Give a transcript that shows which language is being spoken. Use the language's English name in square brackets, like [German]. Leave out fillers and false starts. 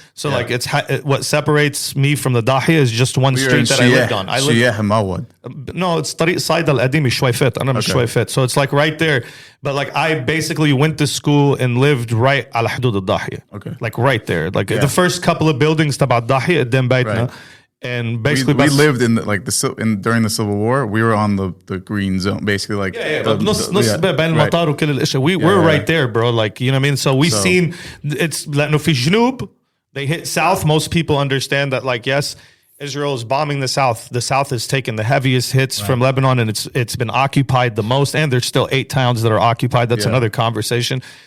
[English] So like what separates me from the Dahiya is just one We were in street that I lived on. I lived Shiyah Hamawad. No, it's طريق صيدا القديم شويفت. [Arabic] أنا من شويفت. [English] So it's like right there. But like I basically went to school and lived right [Arabic] على حدود الضاحية. [English] Okay. Like right there. Like the first couple of buildings [Arabic] تبع الضاحية قدام بيتنا. [English] Right. And basically We lived in during the Civil War. We were on the green zone, basically like [Arabic] نص بين المطار وكل الاشياء. [English] We're right there, bro. Like, you know what I mean? So we've seen it's [Arabic] لأنه في الجنوب [English] they hit south. Most people understand that, like, yes, Israel is bombing the south. The south has taken the heaviest hits from Lebanon, and it's been occupied the most. And there's still 8 towns that are occupied. That's another conversation.